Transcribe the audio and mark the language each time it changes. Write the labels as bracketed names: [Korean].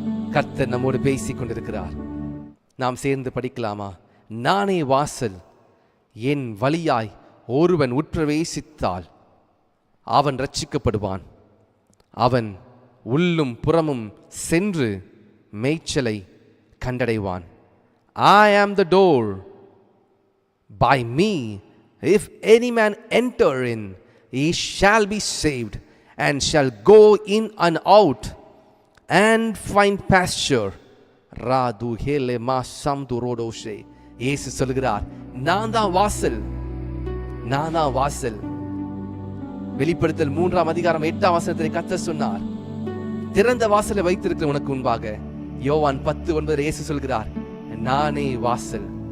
[Tamil] கர்த்தர் நம்மோடு பேசிக் கொண்டிருக்கிறார். நாம் சேர்ந்து படிக்கலாமா? நானே வாசல், என் வழியாய் ஒருவன் உட்பிரவேசித்தால் அவன் ரட்சிக்கப்படுவான். அவன் உள்ளும் புறமும் சென்று மேய்ச்சலை கண்டடைவான். [English] I am the door. By me, if any man enter in, he shall be saved, and shall go in and out, and find pasture. Radu hele ma samdu rodoshe. [Tamil] இயேசு சொல்கிறார், நான் தான் வாசல், நான் தான் வாசல். வெளிப்படுத்தல் 3:8 கர்த்தர் சொன்னார், திறந்த வாசலை வைத்திருக்கிற உனக்கு முன்பாக. யோவான் 10:9 இயேசு சொல்கிறார், நானே வாசல்.